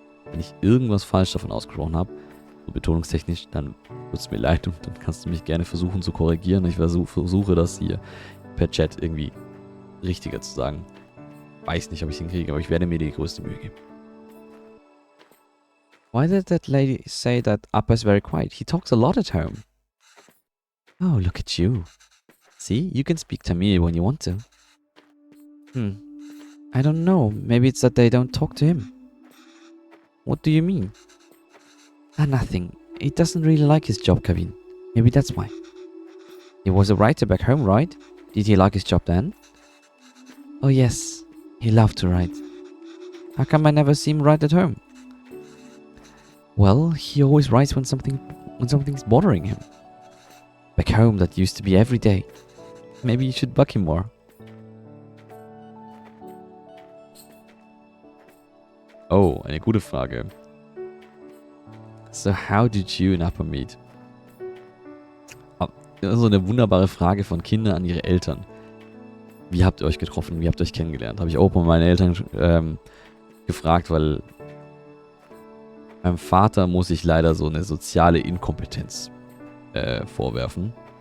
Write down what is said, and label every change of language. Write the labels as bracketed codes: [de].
[de] Wenn ich irgendwas falsch davon ausgesprochen habe, so betonungstechnisch, dann tut es mir leid und dann kannst du mich gerne versuchen zu korrigieren. Ich versuche das hier per Chat irgendwie richtiger zu sagen. Weiß nicht, ob ich es hinkriege, aber ich werde mir die größte Mühe geben. [en] Why did that lady say that Appa is very quiet? He talks a lot at home. Oh, look at you. See, you can speak Tamil when you want to. I don't know. Maybe it's that they don't talk to him. What do you mean? Nothing. He doesn't really like his job, Kevin. Maybe that's why. He was a writer back home, right? Did he like his job then? Oh yes, he loved to write. How come I never see him write at home? Well, he always writes when something's bothering him. Back home, that used to be every day. Maybe you should bug him more. [de] Oh, eine gute Frage. [en] So, how did you and Appa meet? [de] So eine wunderbare Frage von Kindern an ihre Eltern. Wie habt ihr euch getroffen? Wie habt ihr euch kennengelernt? Habe ich auch mal meine Eltern gefragt, weil meinem Vater muss ich leider so eine soziale Inkompetenz vorwerfen.